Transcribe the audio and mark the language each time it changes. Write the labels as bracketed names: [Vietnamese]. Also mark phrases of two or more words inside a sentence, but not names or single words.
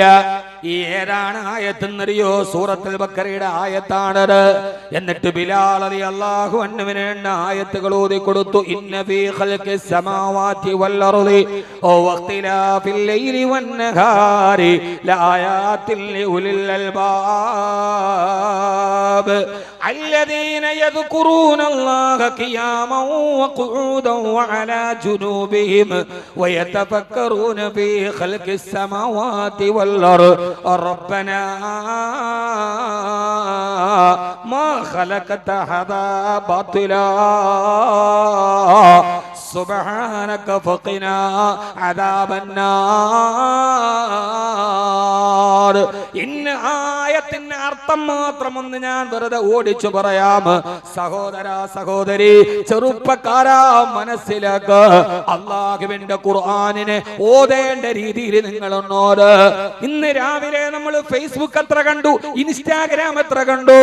[Malayalam] ഈ ഏതാണ് ആയത്തെന്നറിയോ? സൂറത്തുൽ ബഖറയുടെ ആയത്താണത്. എന്നിട്ട് ബിലാൽ റളിയല്ലാഹു അൻഹുവിനെ ആയത്തുകൾ ഓതി കൊടുത്തു. [Arabic] إن في خلق السماوات والأرض واختلاف الليل والنهار لآيات لأولي അൽബാബ് الذين يذكرون الله قياما وقعودا وعلى جنوبهم ويتفكرون في خلق السماوات والأرض ربنا ما خلقت هذا باطلا سبحانك فقنا عذاب النار. [Malayalam] ഇന്ന ആയത്തിന്റെ അർത്ഥം മാത്രം ഒന്ന് ഞാൻ വെറുതെ ഓടിച്ചു പറയാം. സഹോദര സഹോദരി, ചെറുപ്പക്കാരാ, മനസ്സിലാക്ക. അല്ലാഹുവിന്റെ ഖുർആനിനെ ഓതേണ്ട രീതിയിൽ നിങ്ങളൊന്നോട്. ഇന്ന് രാവിലെ നമ്മൾ ഫേസ്ബുക്ക് എത്ര കണ്ടു, ഇൻസ്റ്റാഗ്രാം എത്ര കണ്ടു.